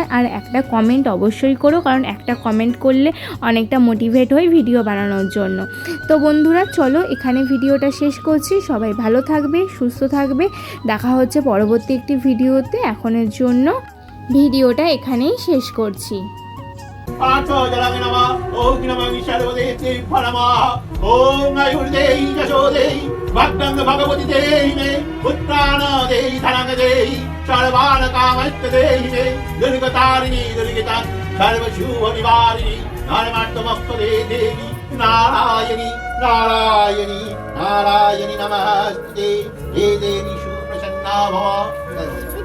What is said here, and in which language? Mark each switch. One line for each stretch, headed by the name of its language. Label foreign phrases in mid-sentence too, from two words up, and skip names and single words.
Bangla: আর একটা কমেন্ট অবশ্যই করো, কারণ একটা কমেন্ট করলে অনেকটা মোটিভেট হই ভিডিও বানানোর জন্য। তো বন্ধুরা চলো এখানে ভিডিওটা শেষ করছি, সবাই ভালো থাকবে, সুস্থ থাকবে, দেখা হচ্ছে পরবর্তী একটি ভিডিওতে। এখনের জন্য ভিডিওটা এখানেই শেষ করছি।
Sanskrit: पार्थो जलामि नमः ओम नमः विशालवदेति फलमः ओम आयुर्देहि यशोदेहि भक्तं भगवति देहि मे पुत्राण देहि धनं देहि सर्वान् कामश्च देहि मे दुर्गतारिणि दुर्गतां सर्वशुभ निवारिणि धर्मार्थमपदे देवी नारायणी नारायणी नारायणी नमस्ते हे देवी सुप्रसन्ना भव।